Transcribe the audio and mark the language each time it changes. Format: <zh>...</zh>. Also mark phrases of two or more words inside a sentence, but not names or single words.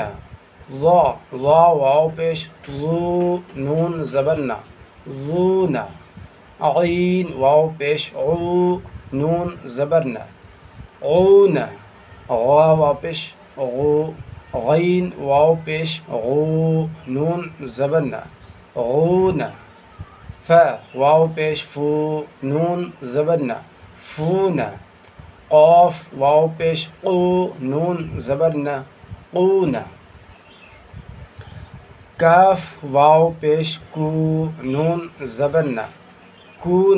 <ur>ظا واو پیش زو، نون زبر نہ، زون۔ عین واو پیش عو، نون زبر نہ، عون۔ غا واو پیش غو، غین واو پیش غو، نون زبر نہ، غون۔ ف واو پیش فو، نون زبر نہ، فون۔ قاف واو پیش قو، نون زبر نہ، قون۔ کاف واو پیش کو، نون زبر نہ، کون۔</ur>